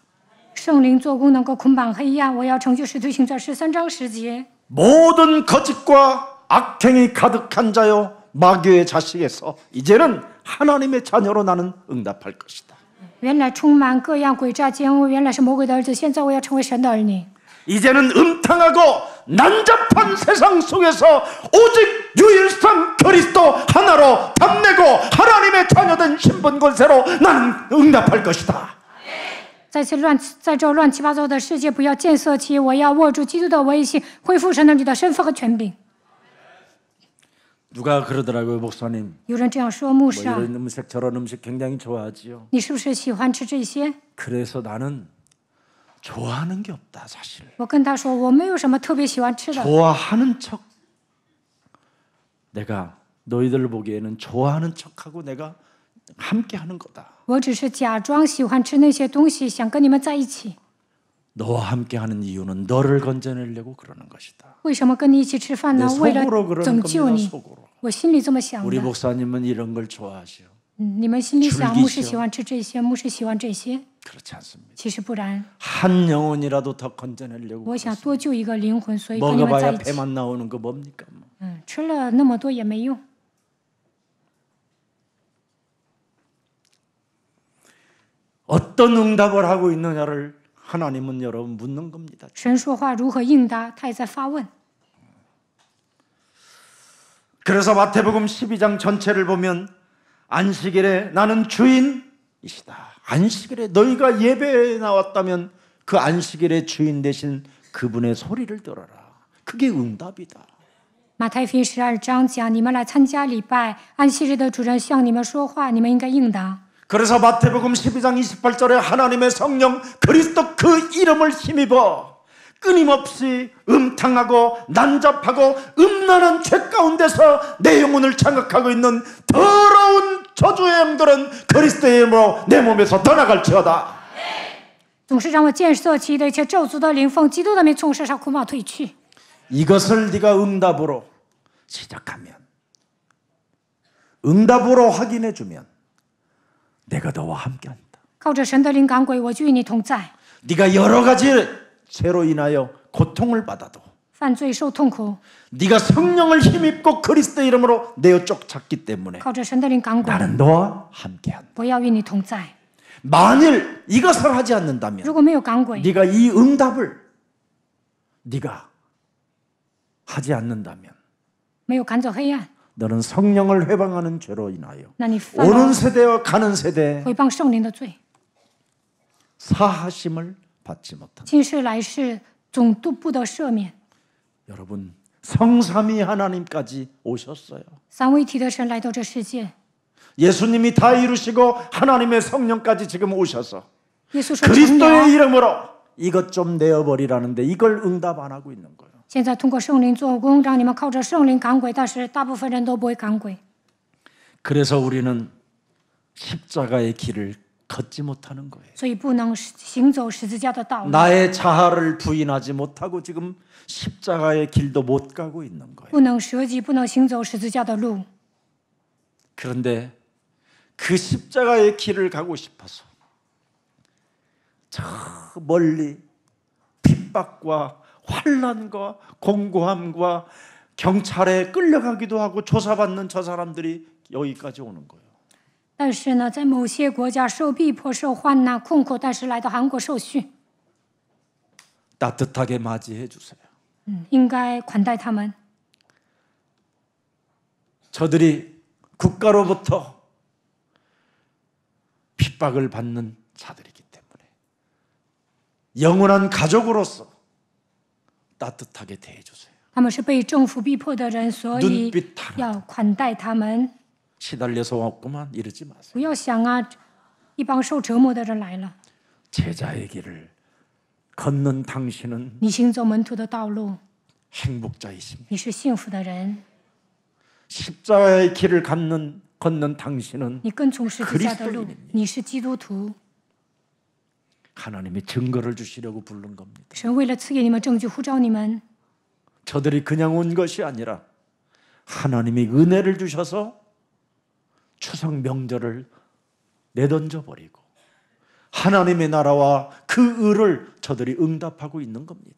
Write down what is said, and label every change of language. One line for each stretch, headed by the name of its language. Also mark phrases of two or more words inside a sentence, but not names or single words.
Chinese: 圣灵做工能够捆绑黑暗，我要成就使徒行传13章10节。
Korean: 모든 거짓과 악행이 가득한 자요 마귀의 자식에서 이제는 하나님의 자녀로 나는 응답할 것이다.
Chinese: 原来充满各样诡诈奸恶，原来是魔鬼的儿子，现在我要成为神的儿女。
Korean: 이제는 음탕하고 난잡한 세상 속에서 오직 유일성 그리스도 하나로 담내고 하나님의 자녀된 신분 권세로 나는 응답할 것이다.
Chinese: 在这乱七八糟的世界，不要见色起，我要握住基督的威信，恢复神的你的身份和权柄。
Korean: 누가 그러더라고요, 목사님.
Chinese: 有人这样说，牧
Korean: 뭐
Chinese: 师啊，
Korean: 이런 음식 저런 음식 굉장히 좋아하지요.
Chinese: 你是不是喜欢吃这些？
Korean: 그래서 나는 좋아하는 게 없다, 사실.
Chinese: 我跟他说，我没有什么特别喜欢吃的，
Korean: 좋아하는 척. 내가 너희들 보기에는 좋아하는 척하고 내가 함께 하는 거다.
Chinese: 我只是假装喜欢吃那些东西，想跟你们在一起。
Korean: 너와 함께 하는 이유는 너를 건져내려고 그러는 것이다.
Chinese: 为什么跟你一起吃饭呢？
Korean: 내
Chinese: 为了
Korean: 속으로 그러는
Chinese: 拯救
Korean: 겁니다.
Chinese: 你。
Korean: 속으로.
Chinese: 我心里这么想
Korean: 우리
Chinese: 的。
Korean: 목사님은 이런 걸 좋아하시오.
Chinese: 你们心里想
Korean: 줄기시오
Chinese: 牧师喜欢吃这些，牧师喜欢这些，
Korean: 그렇지 않습니다.
Chinese: 其实不然。
Korean: 한 영혼이라도 더 건져내려고
Chinese: 我想多救一个灵魂，所以跟你们在
Korean: 먹어봐야
Chinese: 一起。
Korean: 배만 나오는 거 뭡니까?
Chinese: 吃了那么多也没用。
Korean: 어떤 응답을 하고 있느냐를 하나님은 여러분 묻는 겁니다.
Chinese: 神说话如何应答，他也在发问。
Korean: 그래서 마태복음 12장 전체를 보면 안식일에 나는 주인이시다. 안식일에 너희가 예배에 나왔다면 그 안식일의 주인 되신 그분의 소리를 들어라. 그게 응답이다.
Chinese: 马太福音12章讲，你们来参加礼拜，安息日的主人向你们说话，你们应该应答。
Korean: 그래서 마태복음 12장 28절에 하나님의 성령 그리스도 그 이름을 힘입어 끊임없이 음탕하고 난잡하고 음란한 죄 가운데서 내 영혼을 장악하고 있는 더러운 저주의 영들은 그리스도의 이름으로 내 몸에서 떠나갈지어다.
Chinese: 总是让我见色起的一切咒诅的灵奉基督的名从身上捆绑退去。
Korean: 이것을 네가 응답으로 시작하면 응답으로 확인해 주면 내가 너와 함께한다.
Chinese: 靠着神的灵赶鬼，我就与你同在。
Korean: 네가 여러 가지 죄로 인하여 고통을 받아도
Chinese: 犯罪受痛苦，
Korean: 네가 성령을 힘입고 그리스도 이름으로 내어 쫓았기 때문에
Chinese: 靠着神的灵赶鬼，
Korean: 나는 너와 함께한다.
Chinese: 我要与你同在。
Korean: 만일 이것을 하지 않는다면
Chinese: 如果没有赶鬼，
Korean: 네가 이 응답을 네가 하지 않는다면
Chinese: 没有赶走黑暗，
Korean: 너는 성령을 회방하는 죄로 인하여
Chinese: 那你犯
Korean: 오는
Chinese: 了
Korean: 세대와 가는 세대에
Chinese: 毁谤圣灵的罪，
Korean: 사하심을 받지 못한다.
Chinese: 今世来世总都不得赦免。
Korean: 여러분 성삼위 하나님까지 오셨어요.
Chinese: 三位一体的神来到这世界，
Korean: 예수님이 다 이루시고 하나님의 성령까지 지금 오셔서
Chinese: 耶稣说成
Korean: 그리스도의
Chinese: 了，
Korean: 이름으로 이것 좀 내어버리라는데 이걸 응답 안 하고 있는 거예요.
Chinese: 现在通过圣灵做工，让你们靠着圣灵赶鬼，但是大部分人都不会赶鬼。
Korean: 그래서 우리는 십자가의 길을 걷지 못하는 거예요.
Chinese: 所以不能行走十字架的道路，
Korean: 나의 자아를 부인하지 못하고 지금 십자가의 길도 못 가고 있는 거예요.
Chinese: 不能舍己，不能行走十字架的路。
Korean: 그런데 그 십자가의 길을 가고 싶어서 저 멀리 핍박과 환난과 공고함과 경찰에 끌려가기도 하고 조사받는 저 사람들이 여기까지 오는 거예요.
Chinese: 但是呢，在某些国家受逼迫、受患难、困苦，但是来到韩国受训，
Korean: 따뜻하게 맞이해 주세요.
Chinese: 应该款待他们。
Korean: 저들이 국가로부터 핍박을 받는 자들이기 때문에 영원한 가족으로서 따뜻하게 대해 주세요.
Chinese: 他们是被政府逼迫的人，所以
Korean: 눈빛 하나
Chinese: 要款待他们。
Korean: 시달려서 왔구만 이러지 마세요.
Chinese: 不要想啊，一帮受折磨的人来了。
Korean: 제자의 길을 걷는 당신은
Chinese: 你行走门徒的道路，
Korean: 행복자이십니다.
Chinese: 你是幸福的人。
Korean: 십자가의 길을 걷는 당신은
Chinese: 你跟从十字架的路，
Korean: 그리스도인입니다.
Chinese: 你是基督徒。
Korean: 하나님이 증거를 주시려고 부른 겁니다.
Chinese: 神为了赐给你们证据，呼召你们。
Korean: 저들이 그냥 온 것이 아니라 하나님이 은혜를 주셔서 추석 명절을 내던져 버리고 하나님의 나라와 그 의를 저들이 응답하고 있는 겁니다.